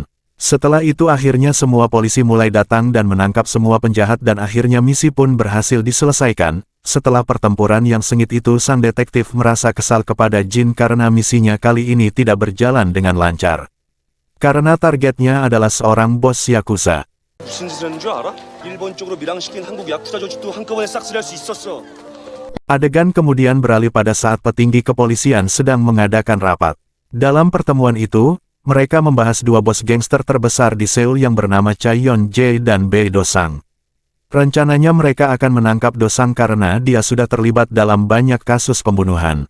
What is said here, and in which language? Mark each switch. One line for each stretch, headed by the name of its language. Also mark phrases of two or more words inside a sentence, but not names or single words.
Indonesian: Setelah itu akhirnya semua polisi mulai datang dan menangkap semua penjahat dan akhirnya misi pun berhasil diselesaikan. Setelah pertempuran yang sengit itu sang detektif merasa kesal kepada Jin karena misinya kali ini tidak berjalan dengan lancar. Karena targetnya adalah seorang bos Yakuza.
Korean: 무슨 짓을 하는 줄 알아? 일본 쪽으로 밀항시킨 한국 야쿠자 조직도 한꺼번에 싹쓸이할 수 있었어.
Indonesian: Adegan kemudian beralih pada saat petinggi kepolisian sedang mengadakan rapat. Dalam pertemuan itu, mereka membahas dua bos gangster terbesar di Seoul yang bernama Cha Yeon-jae dan Bae Do-sang. Rencananya mereka akan menangkap Do-sang karena dia sudah terlibat dalam banyak kasus pembunuhan.